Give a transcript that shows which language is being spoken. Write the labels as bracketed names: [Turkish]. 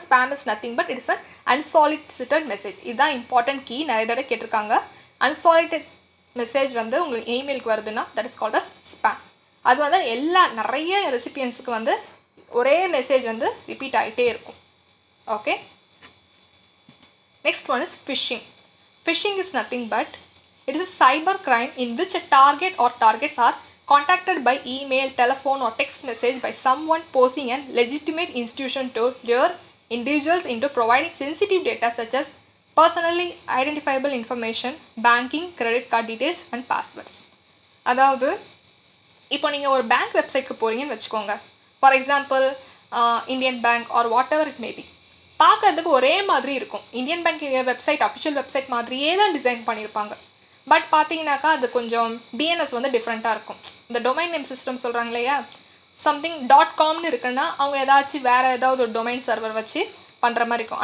[English] Spam is nothing but it's an unsolicited message. [Tamil] இதுதான் important key. நிறைய தடவை கேட்டிருக்காங்க. அன்சாலிசிட்டட் மெசேஜ் வந்து உங்களுக்கு இமெயிலுக்கு வருதுன்னா [English] That is called as spam. [Tamil] அது வந்து நிறைய ரெசிபியன்ஸுக்கு வந்து ஒரே மெசேஜ் வந்து ரிப்பீட் ஆகிட்டே இருக்கும். [English] Okay. Next one is phishing. Phishing is nothing but it is a cyber crime in which a target or targets are contacted by email, telephone or text message by someone posing a legitimate institution to lure individuals into providing sensitive data such as personally identifiable information, banking, credit card details and passwords. [Tamil] அதாவது இப்போ நீங்கள் ஒரு bank வெப்சைட்க்கு போகிறீங்கன்னு வச்சுக்கோங்க. [English] For example Indian bank or whatever it maybe. [Tamil] பார்க்கறதுக்கு ஒரே மாதிரி இருக்கும். Indian bank website official website மாதிரியே தான் டிசைன் பண்ணியிருப்பாங்க. பட் பார்த்தீங்கன்னாக்கா அது கொஞ்சம் டிஎன்எஸ் வந்து டிஃப்ரெண்ட்டாக இருக்கும். இந்த டொமைன் நேம் சிஸ்டம் சொல்கிறாங்க இல்லையா, சம்திங் .comனு இருக்குன்னா அவங்க ஏதாச்சும் வேறு ஏதாவது ஒரு டொமைன் சர்வர் வச்சு பண்ணுற மாதிரி இருக்கும்.